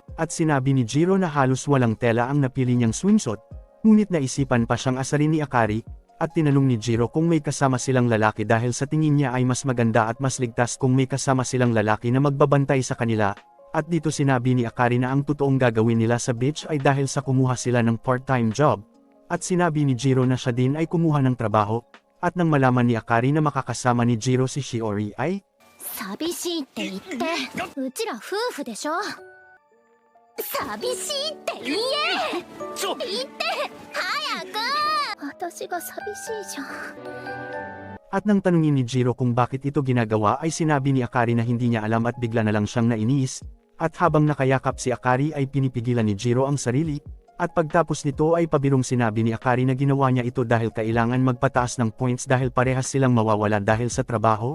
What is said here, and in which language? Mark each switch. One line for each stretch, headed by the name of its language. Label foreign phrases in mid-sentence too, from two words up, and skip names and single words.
Filipino: At sinabi ni Jiro na halos walang tela ang napili niyang swimsuit, ngunit naisipan pa siyang asarin ni Akari, at tinanong ni Jiro kung may kasama silang lalaki dahil sa tingin niya ay mas maganda at mas ligtas kung may kasama silang lalaki na magbabantay sa kanila. At dito sinabi ni Akari na ang totoong gagawin nila sa beach ay dahil sa kumuha sila ng
English: part-time job.
Filipino: At sinabi ni Jiro na siya din ay kumuha ng trabaho. At nang malaman ni Akari na makakasama ni Jiro si Shiori ay,
Japanese: "さびしいって言って。うちら夫婦でしょ. さびしいって言え. 言って。早く。私がさびしいじゃん."
Filipino: At nang tanungin ni Jiro kung bakit ito ginagawa ay sinabi ni Akari na hindi niya alam at bigla na lang siyang nainis, at habang nakayakap si Akari ay pinipigilan ni Jiro ang sarili, at pagtapos nito ay pabirong sinabi ni Akari na ginawa niya ito dahil kailangan magpataas ng points dahil parehas silang mawawala dahil sa trabaho.